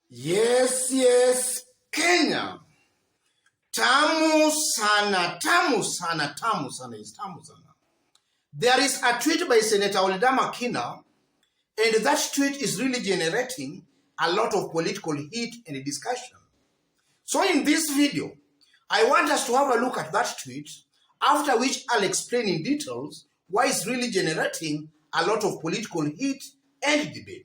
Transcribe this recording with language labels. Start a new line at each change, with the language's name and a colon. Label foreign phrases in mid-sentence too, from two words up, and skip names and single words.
English: Yes, Kenya.
Swahili: Tamu sana, tamu sana, tamu sana is tamu sana.
English: There is a tweet by Senator Ledama Olekina, and that tweet is really generating a lot of political heat and discussion. So in this video, I want us to have a look at that tweet, after which I'll explain in details why it's really generating a lot of political heat and debate.